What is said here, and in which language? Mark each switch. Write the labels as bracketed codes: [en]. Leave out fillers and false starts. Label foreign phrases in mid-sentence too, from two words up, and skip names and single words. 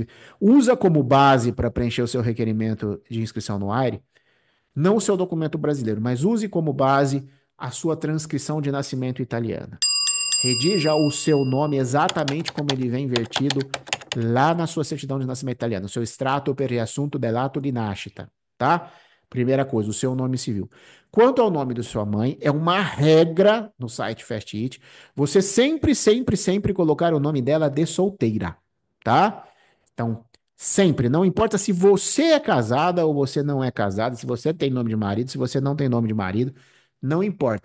[pt] Usa como base para preencher o seu requerimento de inscrição no AIRE, não o seu documento brasileiro, mas use como base a sua transcrição de nascimento italiana. Redija o seu nome exatamente como ele vem invertido lá na sua certidão de nascimento italiano, o seu extrato [it] per riassunto dell'atto di nascita, [pt] tá? Primeira coisa, o seu nome civil. Quanto ao nome da sua mãe, é uma regra no site Fast It, você sempre, sempre, sempre colocar o nome dela de solteira, tá? Então, sempre, não importa se você é casada ou você não é casada, se você tem nome de marido, se você não tem nome de marido, não importa.